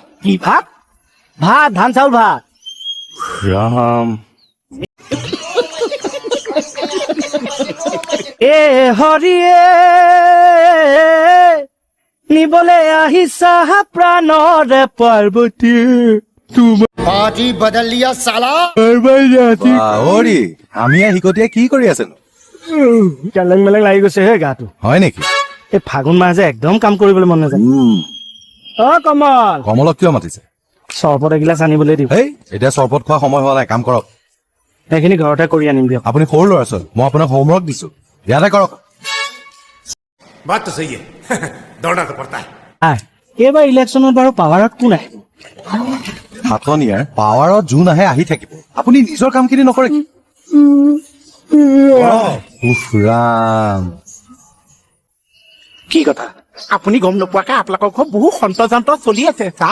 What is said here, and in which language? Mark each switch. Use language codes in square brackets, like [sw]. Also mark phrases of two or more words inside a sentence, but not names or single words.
[as] কি ভাত ভাত ধান চাউল ভাত ৰাম এ হৰিয়ে নিবলে আহিছা প্ৰাণৰে পাৰ্বতী তোমাৰ [hi] पार्टी बदल लिया साला [as] অৰি আমি হিকটিয়ে কি কৰি আছেনো কেলেং মেলেং লাগি গৈছে হে গাটো হয় নেকি এই ফাগুন মাহ যে একদম কাম কৰিবলৈ মন নাযায় অ কমল কমলক কিয় মাতিছে চৰবত এগিলাচ আনিবলৈ দিওঁ হেই এতিয়া চৰবত খোৱা সময় হোৱা নাই কাম কৰক সেইখিনি ঘৰতে কৰি আনিম দিয়ক আপুনি সৰু ল'ৰা ছোৱালী মই আপোনাক হোমৱৰ্ক দিছো ইয়াতে কৰক [hi] बात तो सही है दौड़ना तो पड़ता है [as] এইবাৰ ইলেকশ্যনত বাৰু পাৱাৰত কোন আহে হাতনিয়াৰ পাৱাৰত যোন আহে আহি থাকিব আপুনি নিজৰ কামখিনি নকৰে কি উফ ৰাম কি কথা আপুনি গম নোপোৱাকে আপোনালোকৰ ঘৰত বহু ষড়যন্ত্ৰ চলি আছে চাহ